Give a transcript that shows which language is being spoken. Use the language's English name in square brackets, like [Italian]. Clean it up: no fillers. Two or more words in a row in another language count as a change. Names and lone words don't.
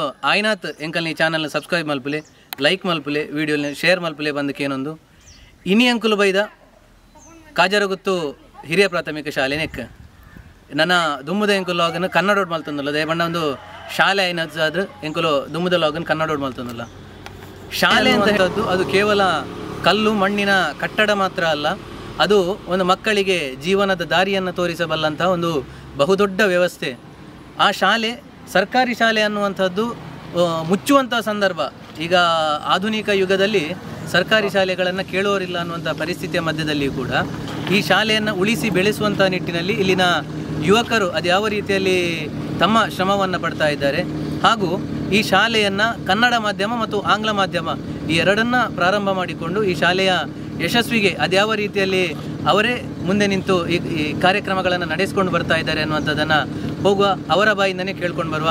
[Tulu] ಆಯ್ನಾತ್ ಎಂಕಲ್ ಈ ಚಾನಲ್ನ ಸಬ್ಸ್ಕ್ರೈಬ್ ಮಲ್ಪುಲೆ, ಲೈಕ್ ಮಲ್ಪುಲೆ, ವಿಡಿಯೋನ ಶೇರ್ ಮಲ್ಪುಲೆ ಬಂದಕ್ಕೆ ಏನೊಂದು ಇನಿ ಅಂಕುಲು ಬೈದ ಕಾಜರಗುತ್ತು ಹಿರಿಯ ಪ್ರಾಥಮಿಕ ಶಾಲೆ ನೆಕ್ ನನ್ನ ದುಮ್ಮದ ಎಂಕುಲು ಲಾಗನ್ ಕನ್ನಡೋಡ್ ಮಲ್ತಂದಲ್ಲ ದಯಬಣ್ಣ ಒಂದು ಶಾಲೆ ಆಯ್ನಾದ್ರು ಎಂಕುಲು ದುಮ್ಮದ ಲಾಗನ್ ಕನ್ನಡೋಡ್ ಮಲ್ತಂದಲ್ಲ. [Kannada] ಶಾಲೆ ಅಂತ ಹೇಳೋದು ಅದು ಕೇವಲ ಕಲ್ಲು ಮಣ್ಣಿನ ಕಟ್ಟಡ ಮಾತ್ರ ಅಲ್ಲ, ಅದು ಒಂದು ಮಕ್ಕಳಿಗೆ ಜೀವನದ ದಾರಿಯನ್ನು ತೋರಿಸಬಲ್ಲಂಥ ಒಂದು ಬಹುದೊಡ್ಡ ವ್ಯವಸ್ಥೆ. ಆ ಶಾಲೆ ಸರ್ಕಾರಿ ಶಾಲೆ ಅನ್ನುವಂಥದ್ದು ಮುಚ್ಚುವಂಥ ಸಂದರ್ಭ. ಈಗ ಆಧುನಿಕ ಯುಗದಲ್ಲಿ ಸರ್ಕಾರಿ ಶಾಲೆಗಳನ್ನು ಕೇಳುವರಿಲ್ಲ ಅನ್ನುವಂಥ ಪರಿಸ್ಥಿತಿಯ ಮಧ್ಯದಲ್ಲಿ ಕೂಡ ಈ ಶಾಲೆಯನ್ನು ಉಳಿಸಿ ಬೆಳೆಸುವಂಥ ನಿಟ್ಟಿನಲ್ಲಿ ಇಲ್ಲಿನ ಯುವಕರು ಅದ್ಯಾವ ರೀತಿಯಲ್ಲಿ ತಮ್ಮ ಶ್ರಮವನ್ನು ಪಡ್ತಾ ಇದ್ದಾರೆ ಹಾಗೂ ಈ ಶಾಲೆಯನ್ನು ಕನ್ನಡ ಮಾಧ್ಯಮ ಮತ್ತು ಆಂಗ್ಲ ಮಾಧ್ಯಮ ಈ ಎರಡನ್ನ ಪ್ರಾರಂಭ ಮಾಡಿಕೊಂಡು ಈ ಶಾಲೆಯ ಯಶಸ್ವಿಗೆ ಅದ್ಯಾವ ರೀತಿಯಲ್ಲಿ ಅವರೇ ಮುಂದೆ ನಿಂತು ಈ ಕಾರ್ಯಕ್ರಮಗಳನ್ನು ನಡೆಸಿಕೊಂಡು ಬರ್ತಾ ಇದ್ದಾರೆ ಅನ್ನುವಂಥದ್ದನ್ನು ಹೋಗುವ ಅವರ ಬಾಯಿಂದನೇ ಕೇಳ್ಕೊಂಡು ಬರುವ.